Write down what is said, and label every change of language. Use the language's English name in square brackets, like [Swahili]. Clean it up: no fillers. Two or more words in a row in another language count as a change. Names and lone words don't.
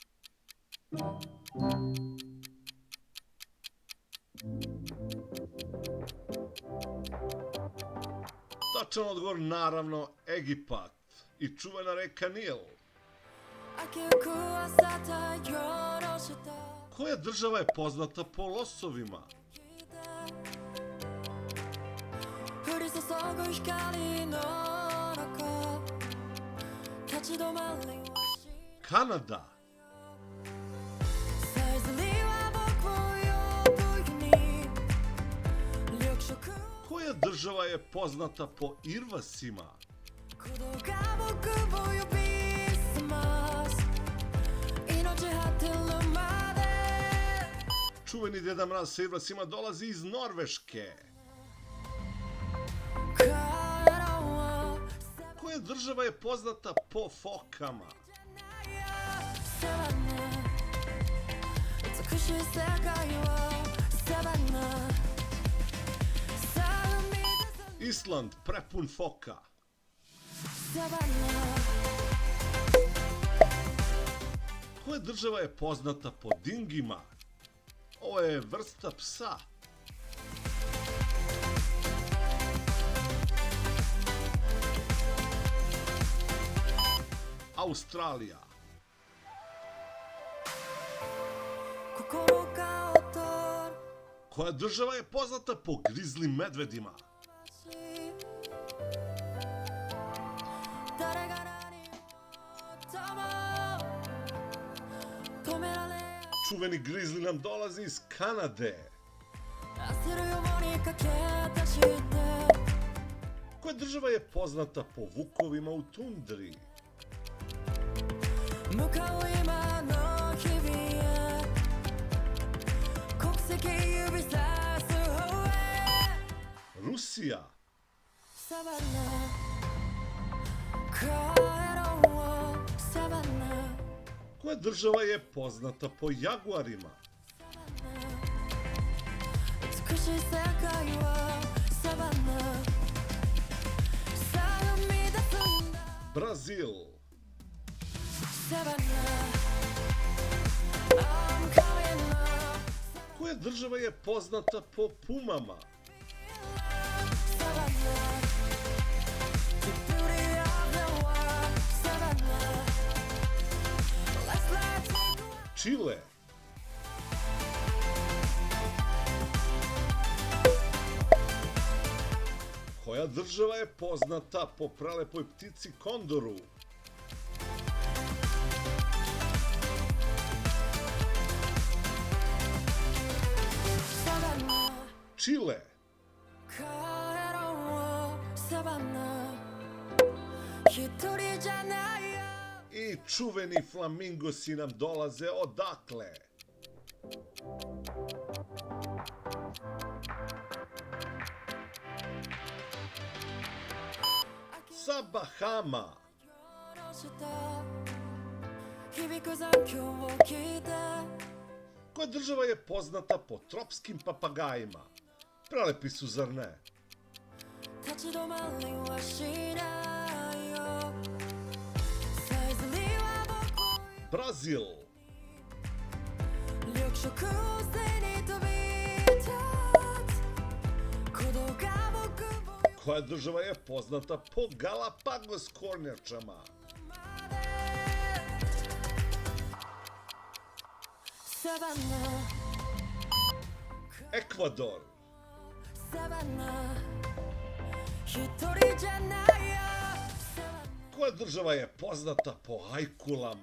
[Serbian] Tačan odgovor, naravno, Egipat i čuvena reka Nil. Koja država je poznata po losovima? [Japanese] 降り注ぐ光の中立ち止まりはし [Serbian] Kanada. [Japanese] さえずりは僕を呼ぶに緑色 [Serbian] Koja država je poznata po irvasima? [Japanese] 鼓動が僕を呼び覚ます命果てるまで [Serbian] Čuveni Deda Mraz sa irvasima dolazi iz Norveške. [Japanese] 帰ろう [Serbian] Koja država je poznata po fokama? [Japanese] サバナ美しい世界はサバナさあ生み出す [Serbian] Island prepun foka. [Japanese] サバナ [Serbian] Koja država je poznata po dingima? Ovo je vrsta psa. Australija. [Japanese] 心が躍る [Serbian] Koja država je poznata po grizli medvedima? [Japanese] 誰が何をとも止められ [Serbian] Čuveni grizli nam dolazi iz Kanade. [Japanese] 焦るように駆け出して [Serbian] Koja država je poznata po vukovima u tundri? [Japanese] 向かう今の日々へ国籍指さす方へ [Serbian] Rusija. [Japanese] サバナ帰ろうサバナ [Serbian] Koja država je poznata po jaguarima? [Japanese] 美しい世界はサバナさあ生み出すんだ [Serbian] Brazil. [English] サバナ I'm coming up [Serbian] Koja država je poznata po pumama? [English] サバナ The beauty of the world サバナ Let's take a [Serbian] Čile. Koja država je poznata po prelepoj ptici kondoru? [English] Savannah, [Serbian] Čile. [Japanese] 帰ろうサバナ一人じゃないよ [Serbian] I čuveni flamingosi nam dolaze odakle? Sa Bahama. [Japanese] 下ろした響く残響を聞いて [Serbian] Koja država je poznata po tropskim papagajima? Prelepi su, zar ne? [Japanese] 立ち止まりはしないよさえずりは僕を [Serbian] Brazil. [Japanese] 緑色を背に飛び立つ鼓動が僕を [Serbian] Koja država je poznata po Galapagos kornjačama? [Japanese] までサバナ [Serbian] Ekvador. [Japanese] サバナ一人じゃないよサバナ [Serbian] Koja država je poznata po ajkulama?